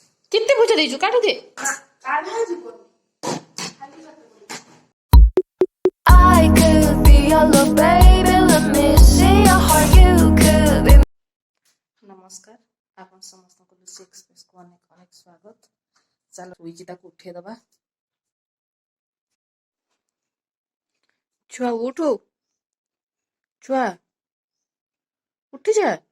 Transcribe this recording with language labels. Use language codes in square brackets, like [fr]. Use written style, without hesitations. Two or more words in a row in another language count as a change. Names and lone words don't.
[or] କେତେ ଭୁଜା ଦେଇଛୁ କାଢି ଦେ। [en] I could be your little baby, let me see your heart. You could be. [or] ନମସ୍କାର, ଆପଣ ସମସ୍ତଙ୍କୁ ଲୁସି ଏକ୍ସପ୍ରେସକୁ ଅନେକ ଅନେକ ସ୍ୱାଗତ। ଚାଲ ଶୋଇଛି ତାକୁ ଉଠେଇଦବା। ଛୁଆ ଉଠୁ, ଛୁଆ ଉଠିଯା।